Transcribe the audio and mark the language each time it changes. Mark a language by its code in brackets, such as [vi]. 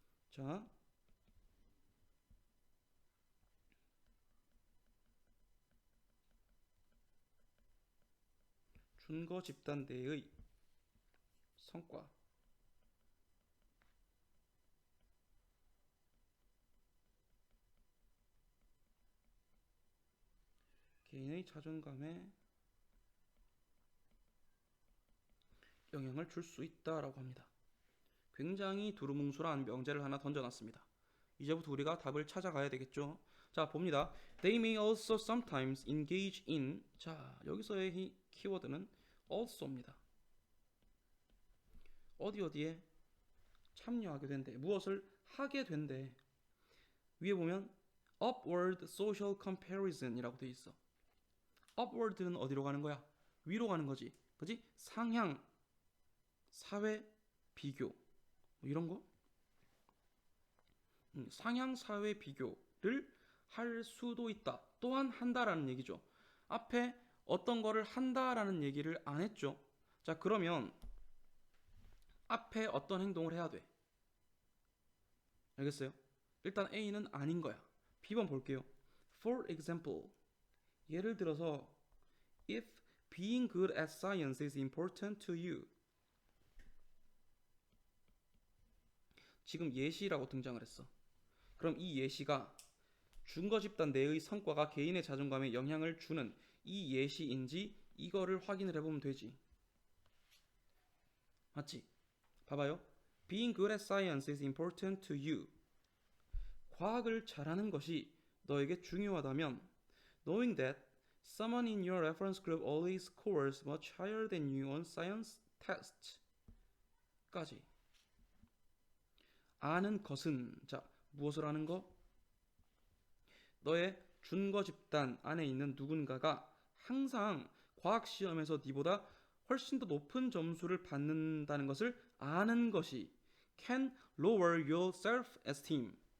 [ko] 자, 준거 집단 내의 성과, 개인의 자존감에 영향을 줄 수 있다라고 합니다. 굉장히 두루뭉술한 명제를 하나 던져놨습니다. 이제부터 우리가 답을 찾아가야 되겠죠. 자, 봅니다. [en] They may also sometimes engage in. [ko] 자, 여기서의 키워드는 also입니다. 어디에 참여하게 된대. 무엇을 하게 된대. 위에 보면 upward social comparison이라고 되어 있어. upward는 어디로 가는 거야? 위로 가는 거지. 그지? 상향, 사회, 비교. 뭐 이런 거? 상향, 사회, 비교를 할 수도 있다. 또한 한다라는 얘기죠. 앞에 어떤 거를 한다라는 얘기를 안 했죠. 자, 그러면 앞에 어떤 행동을 해야 돼? 알겠어요? 일단 A는 아닌 거야. B번 볼게요. [en] For example, [ko] 예를 들어서 [en] if being good at science is important to you. [ko] 지금 예시라고 등장을 했어. 그럼 이 예시가 준거 집단 내의 성과가 개인의 자존감에 영향을 주는 이 예시인지 이거를 확인을 해보면 되지. 맞지? 봐봐요. [en] Being good at science is important to you. [ko] 과학을 잘하는 것이 너에게 중요하다면 [en] knowing that someone in your reference group always scores much higher than you on science tests 까지. [ko] 아는 것은 자 무엇을 아는 거? 너의 준거 집단 안에 있는 누군가가 항상 과학 시험에서 네보다 훨씬 더 높은 점수를 받는다는 것을 아는 것이 [en] can lower your self-esteem.